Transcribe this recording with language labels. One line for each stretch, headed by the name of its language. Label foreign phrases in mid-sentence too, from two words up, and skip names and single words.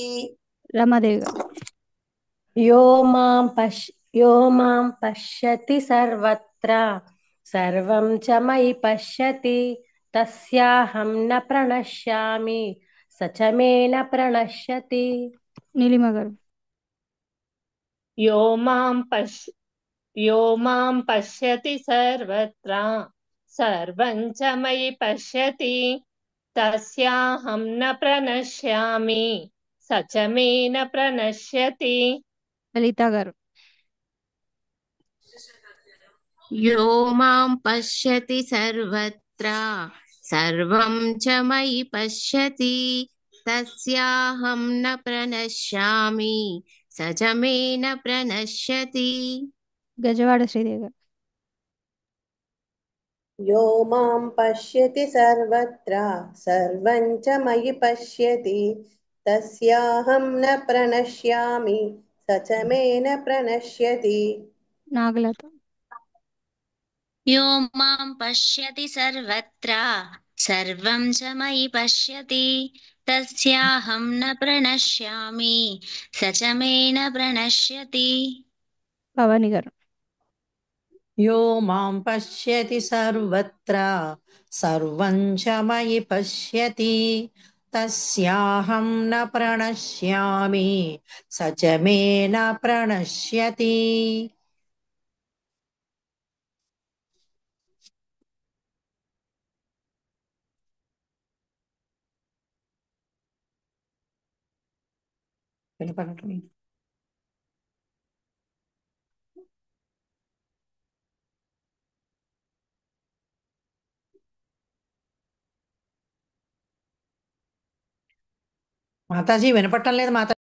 Telugu: रमादेवी गाరు
Sanskrit: यो मां पश्यति सर्वत्र सर्वं च मयि पश्यति तस्याहं न प्रणश्यामि स च मे न प्रणश्यति
Telugu: నీలిమ గారు
Sanskrit: यो मां पश्यति सर्वत्र सर्वं च मयि पश्यति तस्याहं न प्रणश्यामि स च मे न प्रणश्यति
Telugu: లలిత గారు
Sanskrit: यो मां पश्यति सर्वत्र सर्वं च मयि पश्यति तस्याहं न प्रणश्यामि स च मे न प्रणश्यति
Telugu: గజవాడ శ్రీదేవి గారు
Sanskrit: यो मां पश्यति सर्वत्र सर्वं च मयि पश्यति तस्याहं न प्रणश्यामि स च मे न प्रणश्यति
Telugu: నాగలత
Sanskrit: यो मां पश्यति सर्वत्र सर्वं च मयि पश्यति तस्याहं न प्रणश्यामि स च मे न प्रणश्यति
Telugu: భవాని గారు
Sanskrit: यो मां पश्यति सर्वत्र सर्वं च मयि पश्यति तस्याहं न प्रणश्यामि स च मे न प्रणश्यति వినపడట్లేదు.
Telugu: మాతాజీ వినపడటం లేదు మాతా.